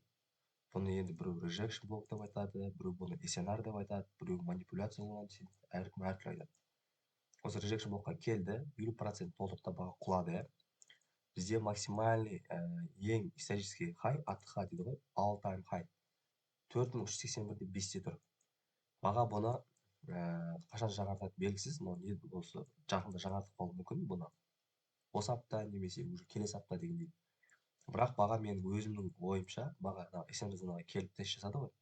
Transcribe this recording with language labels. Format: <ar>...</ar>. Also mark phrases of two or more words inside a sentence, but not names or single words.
<kk>Бұны енді біреу rejection блок деп айтады, біреу бұны SNR деп айтады, біреу манипуляция болған дейді, әркім әртүрлі айтады. Осы rejection блокқа келді, 50% толтырды баға құлады. Бізде максимальный ең исторический хай, АТХ дейді ғой,</kk> <en>all time high 4381.5-те тұр.</en> <kk>Баға бұны қашан жаңартады белгісіз, но осы жақында жаңартып қалуы мүмкін бұны. Осы апта немесе уже келесі апта дегендей. Бірақ баға менің өзімнің ойымша, баға SNR зонаға келіп тест жасады ғой.</kk>